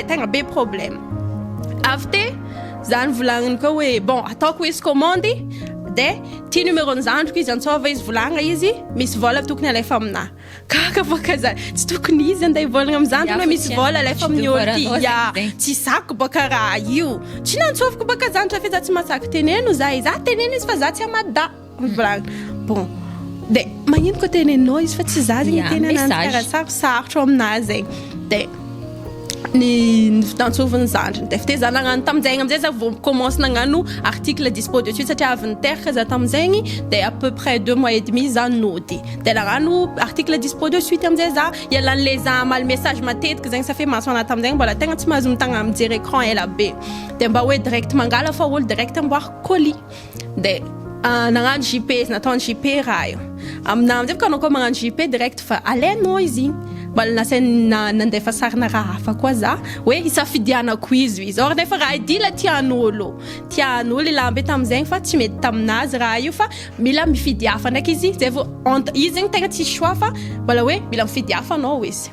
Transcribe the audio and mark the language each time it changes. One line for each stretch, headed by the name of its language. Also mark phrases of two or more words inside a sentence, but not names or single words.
Malagasy: tegna be problème avy te za nivolagniny koa hoe bon ataoko izy commande de ty numéro-ny zandriko izy antsova izy volagna izy misy vola tokony alefa amina kaka baka za tsy tokony izy andeha hivolagna amin'ny zandriny hoe misy vola alefa amin'ny olo ty tsy sako baka raha io tsy nantsovako baka zandry fa za tsy masaky teneno za izy teneno izy fa za tsy amada volagna bon de magnino koa teneninao izy fa tsy za zegny teny ananjy karaha sarotro aminazy zegny de ny fitansovany zandriny de fite za nagnano tamin'izegny amizay za vao commence nagnano
French: article dispo de suite
Malagasy: satria avy niteraka za tamin'izegny de
French: à peu près 2 mois et demi
Malagasy: za nody de nagnano
French: article dispo de suite
Malagasy: amizay za ialan'le za amaly message matetiky zegny sa fe masoana tamin'izegny mbola tegna tsy mahazo mitagna mijery écran ela be de mba hoe direct mangala fa olo direct amboary colis de nagnano JP nataony JP raha io amina amizay fa kanao koa magnano JP direct fa alainao izy igny mbola nasaina nandefa sarina raha hafa koa za hoe isafidianako izy or nefa raha idila tian'olo ilamba tamin'izegny fa tsy mety taminazy raha io fa mila mifidy hafa ndraiky izy zay vao izy zegny tegna tsy choix fa mbola hoe mila mifidy hafa anao izy